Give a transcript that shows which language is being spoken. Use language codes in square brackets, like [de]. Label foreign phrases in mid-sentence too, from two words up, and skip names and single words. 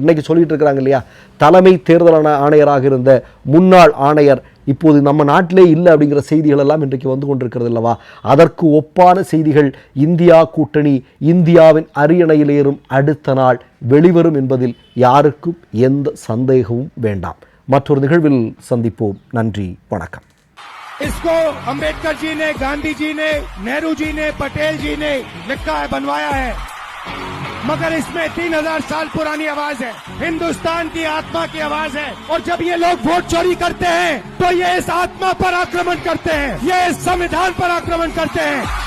[ta] இன்னைக்கு சொல்லிட்டு இருக்கிறாங்க இல்லையா, தலைமை தேர்தல் ஆணையராக இருந்த முன்னாள் ஆணையர் இப்போது நம்ம நாட்டிலே இல்லை அப்படிங்கிற செய்திகள் எல்லாம் இன்றைக்கு வந்து கொண்டிருக்கிறது அல்லவா? அதற்கு ஒப்பான செய்திகள் இந்தியா கூட்டணி இந்தியாவின் அரியணையில் ஏறும் அடுத்த நாள் வெளிவரும் என்பதில் யாருக்கும் எந்த சந்தேகமும் வேண்டாம். மற்றொரு நிகழ்வில் சந்திப்போம். நன்றி, வணக்கம். [hi] इसको अंबेडकर जी ने, गांधी जी ने, नेहरू जी ने, पटेल जी ने लिखा है, बनवाया है, मगर इसमें 3000 साल पुरानी आवाज है, हिंदुस्तान की आत्मा की आवाज है। और जब ये लोग वोट चोरी करते हैं तो ये इस आत्मा पर आक्रमण करते हैं, ये इस संविधान पर आक्रमण करते हैं।